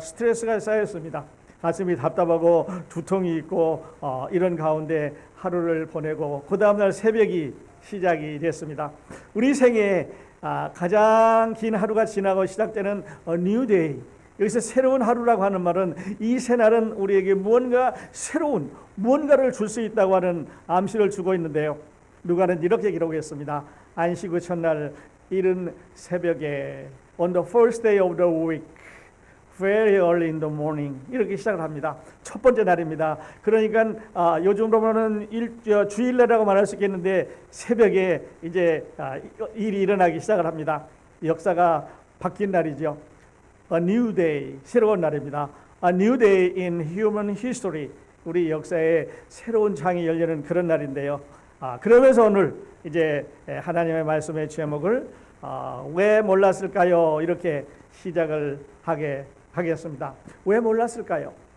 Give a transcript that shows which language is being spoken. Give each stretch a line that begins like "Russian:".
Korean: 스트레스가 쌓였습니다. 가슴이 답답하고 두통이 있고 이런 가운데 하루를 보내고 그 다음날 새벽이 시작이 됐습니다. 우리 생애에 가장 긴 하루가 지나고 시작되는 New Day, 여기서 새로운 하루라고 하는 말은 이 새날은 우리에게 무언가 새로운 무언가를 줄 수 있다고 하는 암시를 주고 있는데요. 누가는 이렇게 기록했습니다. 안식 후 첫날 이른 새벽에
English: On the first day of the week, very early in the morning,
Korean: 이렇게 시작을 합니다. 첫 번째 날입니다. 그러니까 요즘으로 보면 주일날이라고 말할 수 있겠는데 새벽에 이제 일이 일어나기 시작을 합니다. 역사가 바뀐 날이죠.
English: A new day,
Korean: 새로운 날입니다.
English: A new day in human history,
Korean: 우리 역사에 새로운 장이 열리는 그런 날인데요. 그러면서 오늘 이제 하나님의 말씀의 제목을 왜 몰랐을까요? 이렇게 시작을 하겠습니다. 왜 몰랐을까요?